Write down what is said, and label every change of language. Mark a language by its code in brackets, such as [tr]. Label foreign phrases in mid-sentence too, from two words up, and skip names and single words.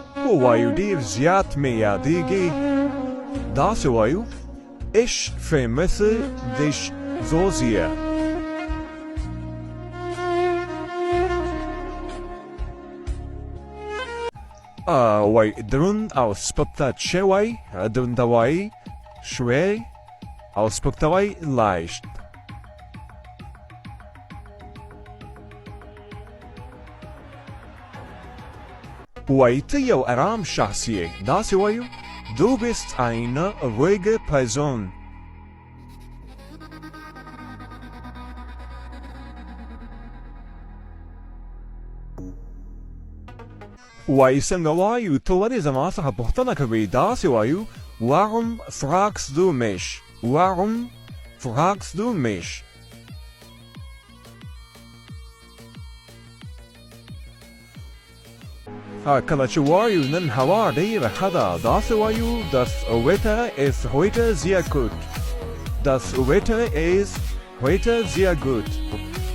[ps] وایو ډیر زیات مې یادېږي داسې وایو [de] Ich vermisse dich so sehr. [ps] وای دروند او سپک شوی دروندوی شوی او سپکتوی leicht. وای ته یو ارام شخص یې داسې وایو [de] Du bist eine ruhige Person. [ps] وای څنګه وایو ته ولې زما څخه پوښتنه کوې داسې وایو [de] Warum fragst du mich? Warum fragst du mich? [ps] کله چې وایو نن هوا ډېره ښه ده داسې وایو [de] Das Wetter ist heute sehr gut. Das Wetter ist heute sehr gut.